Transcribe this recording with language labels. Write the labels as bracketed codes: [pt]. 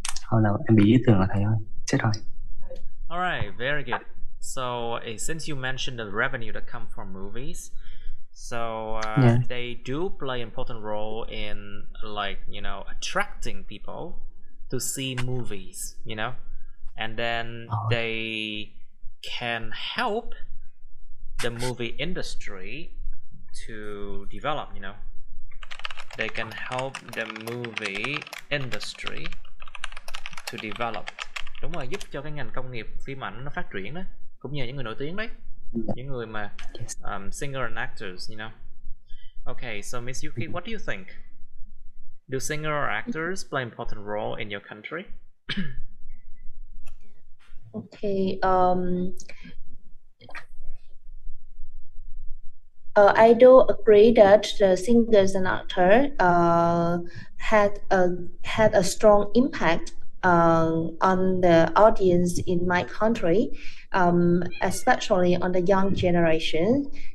[vi] Thôi nào, em bị ý tưởng là thầy ơi, chết rồi. [en] All right, very good. So since you mentioned the revenue that come from movies, so Yeah. they do play an important role in, like, you know, attracting people to see movies, you know, and then they can help the movie industry to develop, you know. They can help the movie industry to develop. [vi] Đúng rồi, giúp cho cái ngành công nghiệp phim ảnh nó phát triển đó, cũng như những người nổi tiếng đấy, những người mà [en] singer and actors, you know. Okay, so Miss Yuki, what do you think? Do singer or actors play an important role in your country? Okay. I do agree that the singers and actors had a strong impact on the audience in my country, especially on the young generation.